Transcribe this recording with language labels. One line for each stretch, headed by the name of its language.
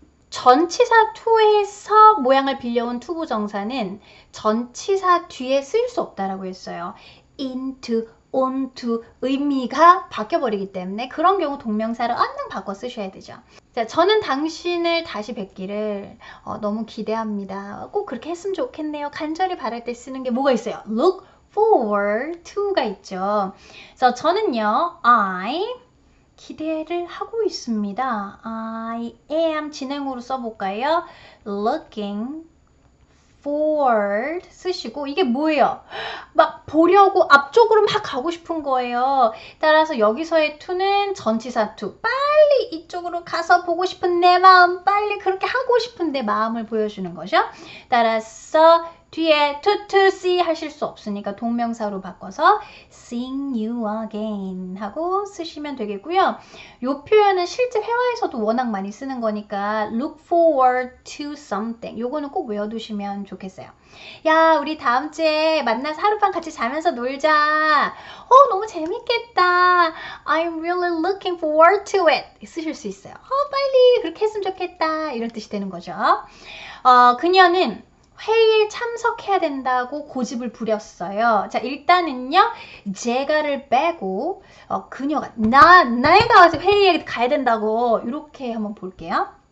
Korean: 전치사 to에서 모양을 빌려온 투부정사는 전치사 뒤에 쓰일 수 없다라고 했어요. into, onto 의미가 바뀌어버리기 때문에 그런 경우 동명사를 얼른 바꿔 쓰셔야 되죠. 자, 저는 당신을 다시 뵙기를 너무 기대합니다. 꼭 그렇게 했으면 좋겠네요. 간절히 바랄 때 쓰는 게 뭐가 있어요?
English: look forward to가
Korean: 있죠. 그래서 저는요, I 기대를 하고 있습니다.
English: I am
Korean: 진행으로 써볼까요?
English: looking forward
Korean: 쓰시고 이게 뭐예요? 막 보려고 앞쪽으로 막 가고 싶은 거예요. 따라서 여기서의 to는 전치사 to. 빨리 이쪽으로 가서 보고 싶은 내 마음, 빨리 그렇게 하고 싶은 내 마음을 보여주는 거죠. 따라서 뒤에
English: to see
Korean: 하실 수 없으니까 동명사로 바꿔서
English: seeing you again
Korean: 하고 쓰시면 되겠고요. 이 표현은 실제 회화에서도 워낙 많이 쓰는 거니까
English: look forward to something.
Korean: 요거는 꼭 외워두시면 좋겠어요. 야, 우리 다음 주에 만나서 하룻밤 같이 자면서 놀자. 너무 재밌겠다.
English: I'm really looking forward to it.
Korean: 쓰실 수 있어요. 빨리 그렇게 했으면 좋겠다. 이런 뜻이 되는 거죠. 그녀는 회의에 참석해야 된다고 고집을 부렸어요. 자, 일단은요, 제가를 빼고 그녀가 내가 회의에 가야 된다고 이렇게 한번 볼게요.